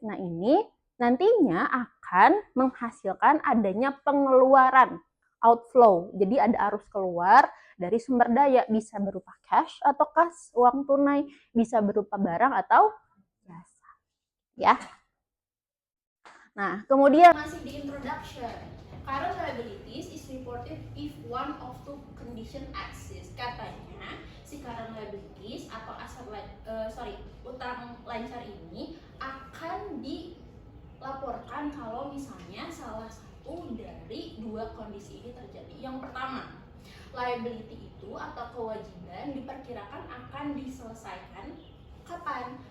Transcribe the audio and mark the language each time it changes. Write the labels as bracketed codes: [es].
[id] Nah, ini nantinya akan menghasilkan adanya pengeluaran, outflow. Jadi ada arus keluar dari sumber daya, bisa berupa cash atau kas, uang tunai, bisa berupa barang atau jasa. Ya. Nah, kemudian masih di introduction. [en] current liabilities is reported if one of two condition exists. [id] Katanya si current liabilities atau utang lancar ini akan dilaporkan kalau misalnya salah satu dari dua kondisi ini terjadi. Yang pertama, liability itu atau kewajiban diperkirakan akan diselesaikan kapan?